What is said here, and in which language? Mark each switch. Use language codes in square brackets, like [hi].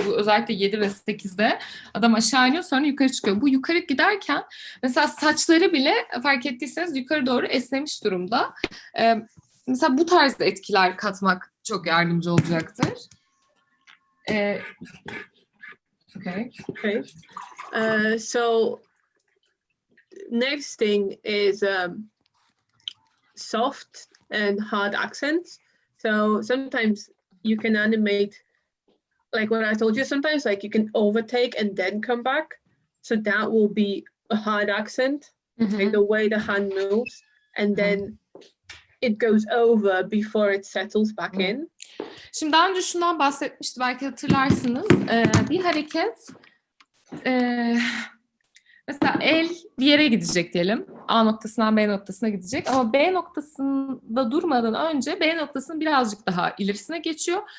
[tr] Bu özellikle 7 ve 8'de adam aşağı iniyor sonra yukarı çıkıyor. Bu yukarı giderken mesela saçları bile fark ettiyseniz yukarı doğru esnemiş durumda. Mesela bu tarz etkiler katmak çok yardımcı olacaktır. [en] Okay. So next thing is soft and hard accents. So sometimes you can animate, like what I told you, sometimes like you can overtake and then come back. So that will be a hard accent, like the way the hand moves, and then it goes over before it settles back in. [tr] Şimdi daha önce şundan bahsetmiştim, belki hatırlarsınız. Bir hareket mesela el bir yere gidecek diyelim. A noktasından B noktasına gidecek. Ama B noktasında durmadan önce B noktasının birazcık daha ilerisine geçiyor.